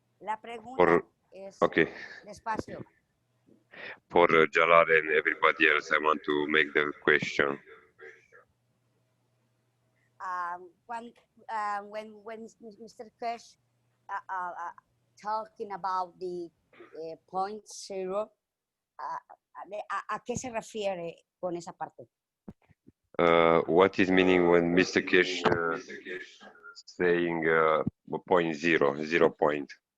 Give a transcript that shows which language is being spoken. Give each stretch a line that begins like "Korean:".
Spanish: La pregunta es despacio.
English: For Jalal and everybody else, I want to make the question. When Mr.
Spanish: Keshe
English: talking about the point zero,
Spanish: ¿a qué se refiere con esa parte?
English: What is meaning when Mr. Keshe saying point 0 point?